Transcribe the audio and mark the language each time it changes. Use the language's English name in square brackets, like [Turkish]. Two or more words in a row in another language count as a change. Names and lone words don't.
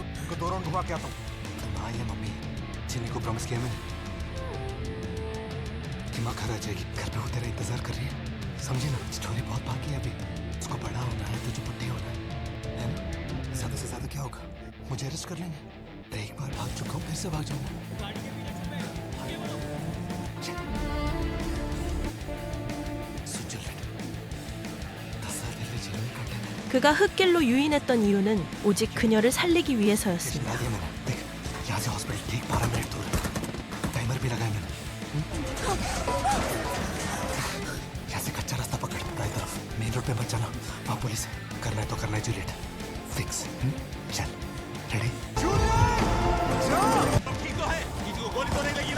[Hindi] उनको 2 राउंड घुमा के आता हूँ। तुम आई है मम्मी, चिन्नी को प्रॉमिस किया मैंने कि माँ घर आ जाएगी। घर पे वो तेरा इंतजार कर रही है, समझी ना? स्टोरी बहुत बाकी है अभी। उसको बड़ा होना है, तुझे बुढ़ी होना है ना? ज्यादा से ज्यादा क्या होगा? मुझे अरेस्ट कर लेंगे। तो एक बार भाग चुका हूँ, फिर से भाग जाऊंगा। [Korean] 그가 흙길로 유인했던 이유는 오직 그녀를 살리기 위해서였습니다. [Hindi] यहाँ से हॉस्पिटल ठीक 12 मिनट दूर है। टाइमर भी लगाया मैंने। यहाँ से कच्चा रास्ता पकड़, राइट तरफ [English] main road [Hindi] पे मत जाना, वहाँ पुलिस है। करना है तो करना है जुलियट, फिक्स। चल, रेडी? ठीक तो है, किसी को गोली तो नहीं लगी ना?